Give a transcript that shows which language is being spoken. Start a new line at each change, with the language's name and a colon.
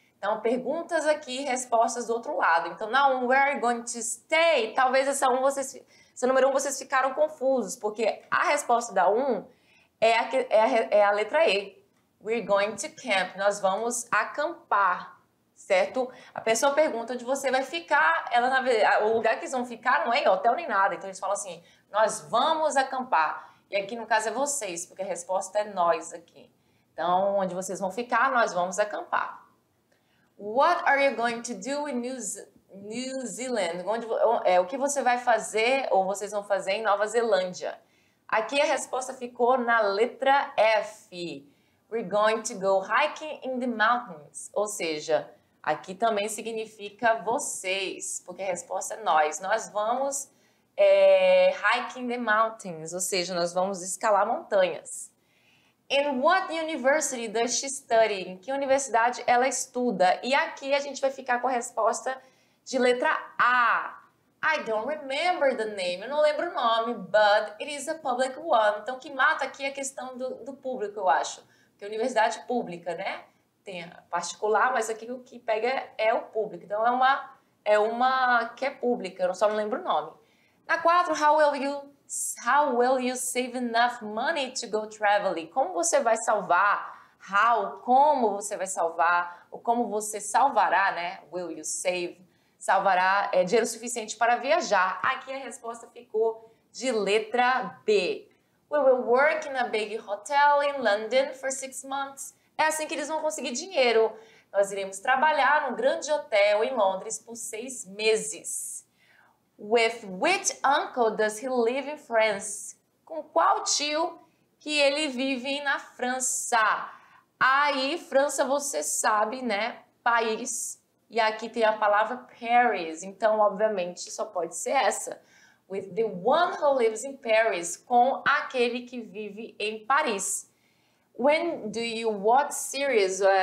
Portuguese: Então, perguntas aqui, respostas do outro lado. Então, na 1,
English: where are you going to stay?
Portuguese: Talvez essa número 1 vocês ficaram confusos, porque a resposta da 1 é a letra E.
English: We're going to camp.
Portuguese: Nós vamos acampar, certo? A pessoa pergunta onde você vai ficar. O lugar que eles vão ficar não é em hotel nem nada. Então, eles falam assim, nós vamos acampar. E aqui, no caso, é vocês, porque a resposta é nós aqui. Então, onde vocês vão ficar, nós vamos acampar.
English: What are you going to do in New Zealand?
Portuguese: O que você vai fazer ou vocês vão fazer em Nova Zelândia? Aqui a resposta ficou na letra F.
English: We're going to go hiking in the mountains.
Portuguese: Ou seja, aqui também significa vocês, porque a resposta é nós. Nós vamos
English: hiking the mountains,
Portuguese: ou seja, nós vamos escalar montanhas.
English: In what university does she study?
Portuguese: Em que universidade ela estuda? E aqui a gente vai ficar com a resposta de letra A.
English: I don't remember the name.
Portuguese: Eu não lembro o nome,
English: but it is a public one.
Portuguese: Então, o que mata aqui é a questão do público, eu acho. Porque a universidade pública, né? Tem a particular, mas aqui o que pega é o público. Então, é uma que é pública, eu só não lembro o nome.
English: Na 4, how will you save enough money to go traveling?
Portuguese: Como você vai salvar? Como você vai salvar? Ou como você salvará, né?
English: Will you save?
Portuguese: Salvará dinheiro suficiente para viajar. Aqui a resposta ficou de letra B.
English: We will work in a big hotel in London for 6 months.
Portuguese: É assim que eles vão conseguir dinheiro. Nós iremos trabalhar num grande hotel em Londres por 6 meses.
English: With which uncle does he live in France?
Portuguese: Com qual tio que ele vive na França? Aí, França, você sabe, né? País. E aqui tem a palavra Paris. Então, obviamente, só pode ser essa.
English: With the one who lives in Paris.
Portuguese: Com aquele que vive em Paris.
English: When do you watch series?